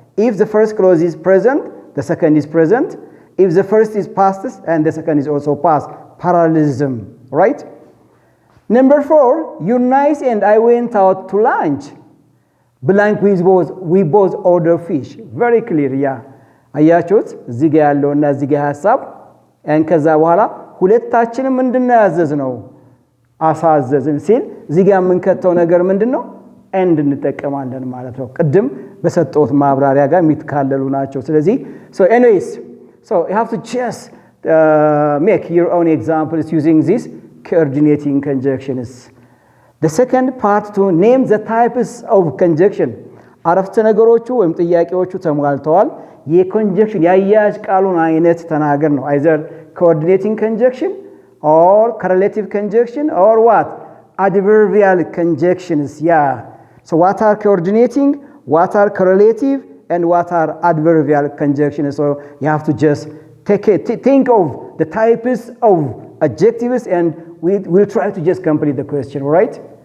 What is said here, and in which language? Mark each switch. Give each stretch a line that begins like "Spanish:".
English: If the first clause is present, the second is present. If the first is past and the second is also past. Parallelism, right? Number 4, you nice and I went out to lunch. Blank we both order fish. Very clear, yeah.
Amharic: አያችሁት እዚህ ጋር ያለውና እዚህ ጋር ሐሳብ and ከዛ በኋላ ሁለታችንም ምንድነው ያዘዝነው አሳዘዝን ሲል እዚህ ጋር የምንከተው ነገር ምንድነው and እንጠቀማለን ማለት ነው። ቅድም በሰጠሁት ማብራሪያ ጋር የሚትካለሉ ናቸው። ስለዚህ
English: so anyways, so you have to just make your own examples using these coordinating conjunctions. The second part to name the types of conjunction.
Amharic: አረፍተ ነገሮቹ ወይም ጥያቄዎቹ ተሟልተዋል። የኮንጀክሽን ያያዥ ቃሉን አይነት ተናገር ነው።
English: either coordinating conjunction or correlative conjunction or what? Adverbial conjunctions. Yeah. So what are coordinating? What are correlative? And what are adverbial conjunctions? So you have to just think of the types of adjectives and we'll try to just complete the question, right?